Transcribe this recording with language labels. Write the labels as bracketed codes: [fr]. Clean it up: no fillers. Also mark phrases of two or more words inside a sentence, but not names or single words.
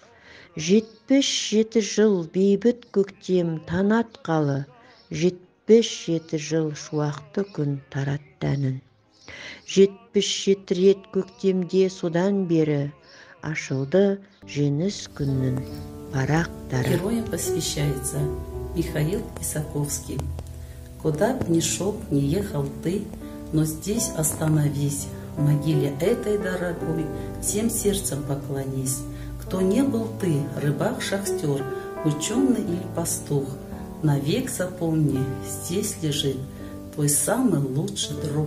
[kk] 77 жыл бейбіт көктем танатқалы, 77 жыл шуақты күн тараттанын. 77 рет көктемде содан бері ашылды жеңіс күннің парақтары. [ru] Героям посвящается Михаил Исаковский. Куда б ни шел, не ехал ты, но здесь остановись. В могиле этой дорогой всем сердцем поклонись. Кто не был ты, рыбак-шахтер, ученый или пастух, навек запомни, здесь лежит твой самый лучший друг.